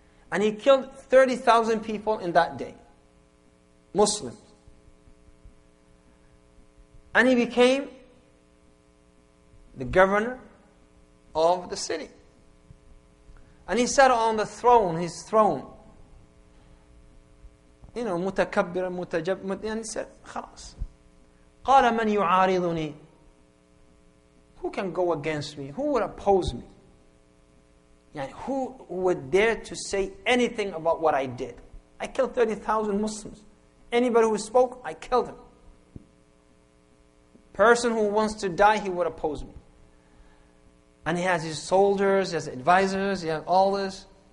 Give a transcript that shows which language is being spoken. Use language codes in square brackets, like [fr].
[en] And he killed 30,000 people in that day. Muslims. And he became the governor of the city. And he sat on the throne, his throne. [ar] متكبر متجب. [en] And he said, [ar] خلاص. قال من يعارضني. [en] Who can go against me? Who would oppose me? Who would dare to say anything about what I did? I killed 30,000 Muslims. Anybody who spoke, I killed him. Person who wants to die, he would oppose me. And he has his soldiers, he has advisors, he has all this.